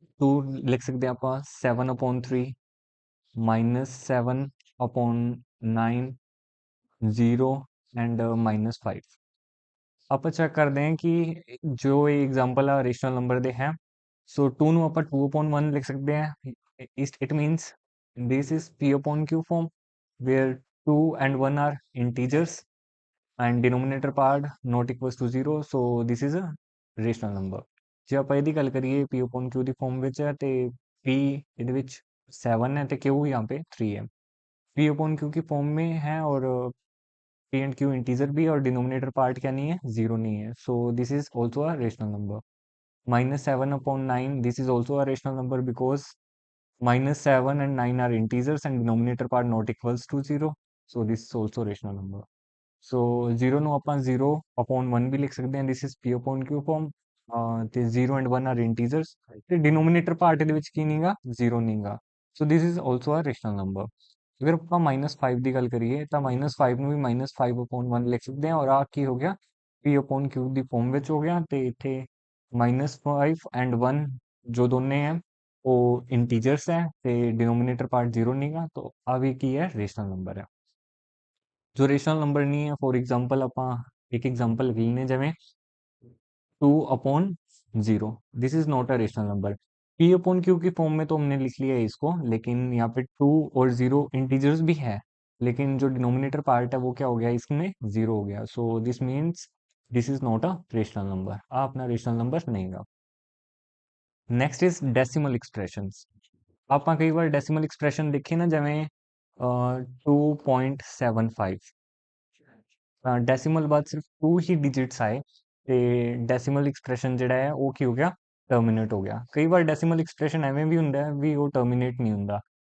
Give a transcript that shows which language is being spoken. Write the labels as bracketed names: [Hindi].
[Punjabi] 2 ਲਿਖ ਸਕਦੇ ਹਾਂ ਆਪਾਂ 7 ਅਪੋਨ 3 -7 ਅਪੋਨ 9 0 ਐਂਡ -5। ਆਪਾਂ ਚੈੱਕ ਕਰਦੇ ਹਾਂ ਕਿ ਜੋ ਇਹ ਐਗਜ਼ਾਮਪਲ ਆ ਰੇਸ਼ਨਲ ਨੰਬਰ ਦੇ ਹੈ। ਸੋ 2 ਨੂੰ ਆਪਾਂ 2 ਅਪੋਨ 1 ਲਿਖ ਸਕਦੇ ਹਾਂ। [English] It means this is p upon q form where 2 and 1 are integers and denominator part not equals to 0, so this is a rational number। [Punjabi] ਜੇ ਆਪਾਂ ਇਹਦੀ ਗੱਲ ਕਰੀਏ p upon q ਦੀ ਫਾਰਮ ਵਿੱਚ ਹੈ ਤੇ p ਇਹਦੇ ਵਿੱਚ 7 [Hindi] है तो q यहाँ पे 3 है। p upon q की फॉर्म में है और p एंड q इंटीजर भी और डिनोमिनेटर पार्ट क्या नहीं है, 0 नहीं है, [English] So this is also a rational number. -7 upon 9, this is also a rational number because -7 and 9 are integers and denominator part not equals to 0, so this is also rational number। [Punjabi] so 0 ਨੂੰ ਆਪਾਂ 0 upon 1 ਵੀ ਲਿਖ ਸਕਦੇ ਹਾਂ, [English] this is p upon q form। ਤੇ 0 and 1 are integers ਤੇ denominator part [Punjabi] ਇਹਦੇ ਵਿੱਚ ਕੀ ਨਹੀਂਗਾ, 0 ਨਹੀਂਗਾ, [English] so this is also a rational number। [Punjabi] ਅਗਰ ਆਪਾਂ -5 ਦੀ ਗੱਲ ਕਰੀਏ ਤਾਂ -5 ਨੂੰ ਵੀ -5 upon 1 ਲਿਖ ਸਕਦੇ ਹਾਂ ਔਰ ਆ ਕੀ ਹੋ ਗਿਆ, p upon q ਦੀ ਫਾਰਮ ਵਿੱਚ ਹੋ ਗਿਆ ਤੇ ਇੱਥੇ -5 ਐਂਡ 1 ਜੋ ਦੋਨੇ ਹੈ ਉਹ ਇੰਟੀਜਰਸ ਹੈ ਤੇ डिनोमिनेटर पार्ट 0 ਨਹੀਂਗਾ, ਤਾਂ ਆ ਵੀ ਕੀ ਹੈ, ਰੇਸ਼ਨਲ ਨੰਬਰ ਹੈ। ਜੋ ਰੇਸ਼ਨਲ ਨੰਬਰ ਨਹੀਂ ਹੈ, [Hindi] ਫॉर एग्जांपल ਆਪਾਂ एक एग्जांपल ले लें, जैसे 2 upon 0, [English] This is not a rational number. [Hindi] p upon q की फॉर्म में तो हमने लिख लिया है इसको, लेकिन यहाँ पे 2 और 0 इंटीजर्स भी है, लेकिन जो डिनोमिनेटर पार्ट है वो क्या हो गया, इसमें 0 हो गया, [English] So this means this is not a rational number. [Hindi] आ अपना रेशनल नंबर नहीं गा। [English] Next is decimal expressions. [Punjabi] ਆਪਾਂ ਕਈ ਵਾਰ ਡੈਸੀਮਲ ਐਕਸਪ੍ਰੈਸ਼ਨ ਦੇਖੀ ਨਾ, ਜਿਵੇਂ 2.75, ਤਾਂ ਡੈਸੀਮਲ ਬਾਅਦ ਸਿਰਫ 2 ਹੀ ਡਿਜਿਟਸ ਆਏ ਤੇ ਡੈਸੀਮਲ ਐਕਸਪ੍ਰੈਸ਼ਨ ਜਿਹੜਾ ਹੈ ਉਹ ਕੀ ਹੋ ਗਿਆ, ਟਰਮੀਨੇਟ ਹੋ ਗਿਆ। ਕਈ ਵਾਰ ਡੈਸੀਮਲ ਐਕਸਪ੍ਰੈਸ਼ਨ ਐਵੇਂ ਵੀ ਹੁੰਦਾ ਹੈ ਵੀ ਉਹ ਟਰਮੀਨੇਟ ਨਹੀਂ ਹੁੰਦਾ।